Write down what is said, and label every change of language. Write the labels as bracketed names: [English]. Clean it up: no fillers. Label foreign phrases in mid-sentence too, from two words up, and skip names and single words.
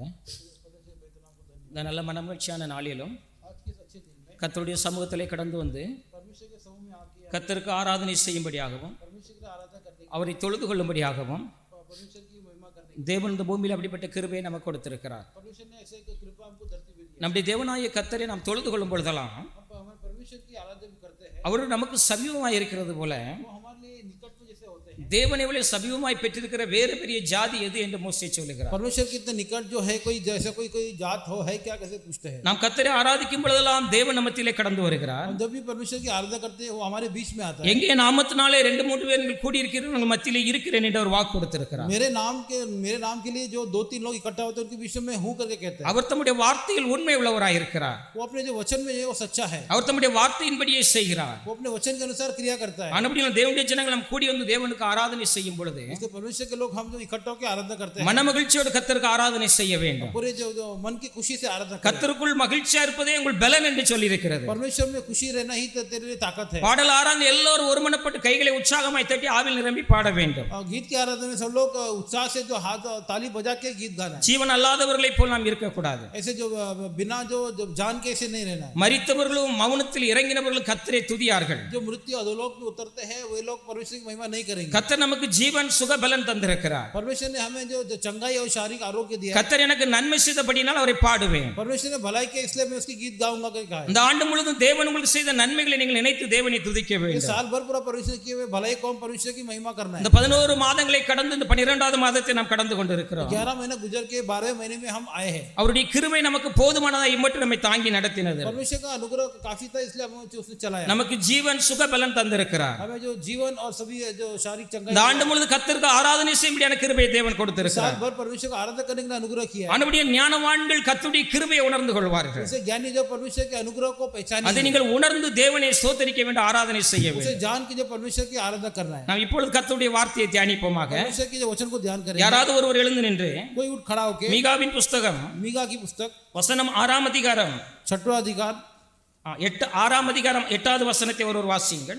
[Tamil] இந்த நல்ல மனமகிழ்ச்சியான நாளிலும் கர்த்தருடைய சமூகத்திலே கடந்து வந்து கர்த்தருக்கு ஆராதனை செய்யும்படியாகவும் அவரை தொழுது கொள்ளும்படியாகவும் தேவன் இந்த பூமியில் அப்படிப்பட்ட கிருபையை நமக்கு கொடுத்திருக்கிறார். நம்முடைய தேவனாய கர்த்தரை நாம் தொழுது கொள்ளும் பொழுதெல்லாம் அவர் நமக்கு சமீபமாய் இருக்கிறது போல தேவன் எவ்வளவு சமீபமாய் பெற்றிருக்கிற வேறு பெரிய ஜாதி எது என்று மோசே சொல்லுகிறார். [Hindi] परमेश्वर कितने निकट जो है कोई जैसे कोई जात हो है क्या कैसे पूछते हैं. [Tamil] நாம் கர்த்தரை ஆராதிக்கும் பொழுதெல்லாம் தேவன் நம்மத்திலே கடந்து வருகிறார். [Hindi] जब भी परमेश्वर की आराधना करते हैं वो हमारे बीच में आता है. [Tamil] எங்கே நாமத்தினாலே 2-3 பேர் கூடி இருக்கிறீர்கள் உங்கள் மத்தியிலே இருக்கிறேன் என்று அவர் வாக்கு கொடுத்திருக்கிறார். [Hindi] मेरे नाम के लिए जो 2-3 लोग इकट्ठा होते हैं उनके बीच में हूं करके कहते हैं. [Tamil] அவர் தம்முடைய வார்த்தையில் உண்மை உள்ளவராய் இருக்கிறார். [Hindi] वो अपने जो वचन में है वो सच्चा है. [Tamil] அவர் தம்முடைய வார்த்தையின்படியே செய்கிறார். [Hindi] वो अपने वचन के अनुसार क्रिया करता है. [Tamil] ஆனபடியால் தேவனுடைய ஜனங்கள் நாம் கூடி வந்து தேவனுக்கு ஆராதனை செய்யும் பொழுது [Hindi] इसके परमेश्वर के लोग हम जो इकट्ठा होकर आराधना करते हैं [Tamil] மனமகிழ்ச்சியோடு கர்த்தருக்கு ஆராதனை செய்ய வேண்டும். [Hindi] पूरे जो मन की खुशी से आराधना करें. [Tamil] கர்த்தருக்குள் மகிழ்ச்சியா இருப்பதே உங்கள் பலன் என்று சொல்லி இருக்கிறது. [Hindi] परमेश्वर में खुशी रहना ही तेरे लिए ताकत है. [Tamil] பாடல் ஆராதனை எல்லோரும் ஒருமனப்பட்டு கைகளை உற்சாகமாய் தட்டி ஆவில் நிரம்பி பாட வேண்டும். [Hindi] गीत की आराधना में सब लोग उत्साह से जो हाथ ताली बजा के गीत गाना है. [Tamil] ஜீவன் அல்லாதவர்களை போல் நாம் இருக்க கூடாது. [Hindi] ऐसे जो बिना जो जान के ऐसे नहीं रहना. [Tamil] மரித்தவர்களும் மௌனத்தில் இறங்கினவர்களும் கர்த்தரை துதியார்கள். [Hindi] जो मृत्यु अधोलोक में उतरते हैं वे लोग परमेश्वर की महिमा नहीं करेंगे. [Tamil] கர்த்தர் நமக்கு ஜீவன் சுக பலன் தந்திருக்கிறார். [Hindi] परमेश्वर ने हमें जो चंगाई और शारीरिक आरोग्य दिया. [Tamil] கர்த்தர் எனக்கு நன்மை செய்தபடியால் அவரை பாடுவேன். [Hindi] परमेश्वर ने भलाई के इसलिए मैं उसकी गीत गाऊंगा करके कहा है. [Tamil] இந்த ஆண்டு முழுவதும் தேவன் உங்களுக்கு செய்த நன்மைகளை நீங்கள் நினைத்து தேவனை துதிக்க வேண்டும். [Hindi] साल भर पूरा परमेश्वर किए हुए भलाई को परमेश्वर की महिमा करना है. [Tamil] இந்த 11 மாதங்களை கடந்து இந்த 12வது மாதத்தை நாம் கடந்து கொண்டிருக்கிறோம். [Hindi] 11 महीना गुजर के 12वें महीने में हम आए हैं. [Tamil] அவருடைய கிருபை நமக்கு போதுமானதா இம்மட்டும் நம்மை தாங்கி நடத்தினது. [Hindi] परमेश्वर का अनुग्रह काफी था इसलिए हमें उसने चलाया. [Tamil] நமக்கு ஜீவன் சுக பலன் தந்திருக்கிறார். [Hindi] हमें जो जीवन और सभी जो शारीरिक चंगाई [Tamil] இந்த ஆண்டு முழுவதும் கர்த்தருக்கு ஆராதனை செய்யும்படியான கிருபையை தேவன் கொடுத்திருக்கிறார். [Hindi] साल भर परमेश्वर का आराधना करने का अनुग्रह किया है. [Tamil] ஆனபடியே ஞானவான்கள் கர்த்தருடைய கிருபையை உணர்ந்து கொள்வார்கள். [Hindi] ऐसे ज्ञानी जो परमेश्वर के अनुग्रह को पहचाने [Tamil] அதை நீங்கள் உணர்ந்து தேவனை ஸ்தோத்திரிக்க வேண்டும், ஆராதனை செய்ய வேண்டும். [Hindi] उसे जान के जो परमेश्वर की आराधना करना है. [Tamil] நாம் இப்பொழுது கர்த்தருடைய வார்த்தையை தியானிப்போமாக. [Hindi] परमेश्वर के जो वचन को ध्यान करें. [Tamil] யாராவது ஒருவர் எழுந்து நின்று [Hindi] कोई उठ खड़ा होके [Tamil] மீகாவின் புத்தகம் [Hindi] मीका की पुस्तक [Tamil] வசனம் 6ஆம் அதிகாரம் [Hindi] 6वां अधिकार [Tamil] 6ஆம் அதிகாரம் 8வது வசனத்தை ஒருவர் வாசியுங்கள்.